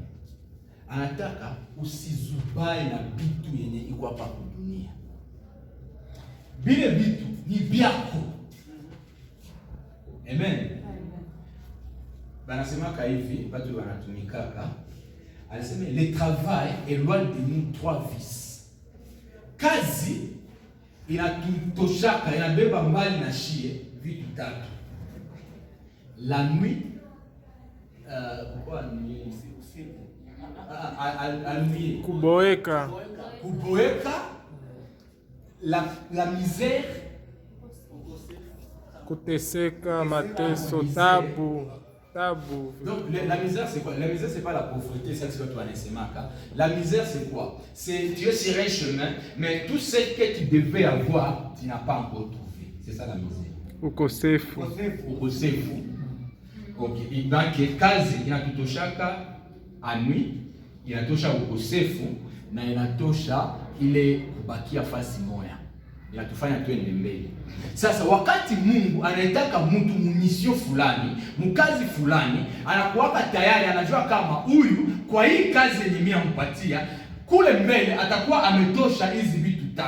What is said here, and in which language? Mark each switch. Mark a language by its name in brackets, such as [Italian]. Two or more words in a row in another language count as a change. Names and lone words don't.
[Swahili] Anataka usizubae na vitu yenye iko hapa kwa dunia. Bile vitu ni vyako. Amen. Banasemaka hivi, watu wanatumikaka. [French] Alisema le travail éloigne de nous 3 vices. [Swahili] Kazi inatutoshaka, inabeba mbali na shie vitu 3. [French] La nuit [Swahili] kuboeka, [French] la misère, [Swahili] kuteseka, mateso, tabu. [French] Donc la misère c'est quoi? La misère c'est pas la pauvreté, c'est ce que tu anasemaka. La misère c'est quoi? C'est tu es sur un chemin, mais tout ce que tu devais avoir, tu n'as pas encore trouvé. C'est ça la misère. [Swahili] Ukosefu. Okay, donc kazi inatutoshaka anui, inatosha ukosefu na inatosha ile kubakia fasi moja. Inatufanya tuende mbele. Sasa wakati Mungu anataka mtu mumisio fulani, mkazi fulani, anakuwaka tayari, anajua kama huyu kwa hii kazi yenye mimi ampatia, kule mbele atakuwa ametosha hizi vitu 3.